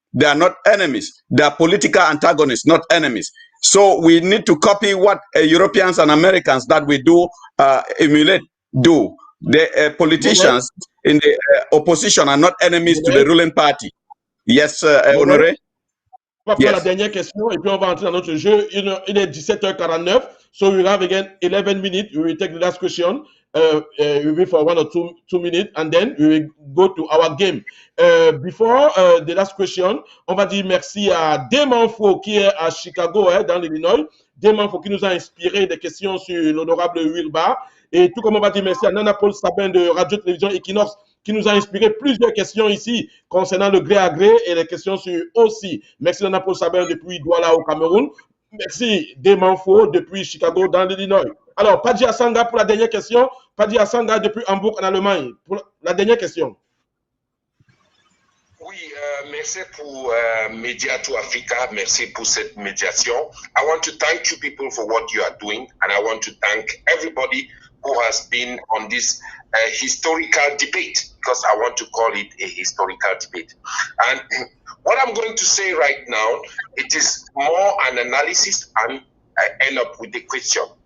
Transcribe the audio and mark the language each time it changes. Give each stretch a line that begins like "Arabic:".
English: They are not enemies. They are political antagonists, not enemies. So we need to copy what Europeans and Americans that we do emulate do. The politicians in the opposition are not enemies to the ruling party. Yes, Honoré?
French: On va prendre la dernière question et puis on va entrer dans notre jeu. Il est 17h49,
English: so we have again 11 minutes. We will take the last question. We will for 1 or 2 minutes and then we will go to our game. Before the last question,
French: on va dire merci à Demanfo qui est à Chicago, dans l'Illinois. Demanfo qui nous a inspiré des questions sur l'honorable Wilba. Et tout comme on va dire merci à Nana Paul Sabin de Radio-Télévision Equinox qui nous a inspiré plusieurs questions ici concernant le gré à gré et les questions sur aussi. Merci Nana Paul Sabin depuis Douala au Cameroun. Merci Demanfo depuis Chicago dans l'Illinois. Alors, Paddy Assanga pour la dernière question. Paddy Assanga depuis Hambourg en Allemagne pour la dernière question. Oui, merci pour MEDIA2AFRICA. Merci pour cette médiation.
English: I want to thank you people for what you are doing and I want to thank everybody who has been on this historical debate, because I want to call it a historical debate. And what I'm going to say right now, it is more an analysis, and I end up with the question.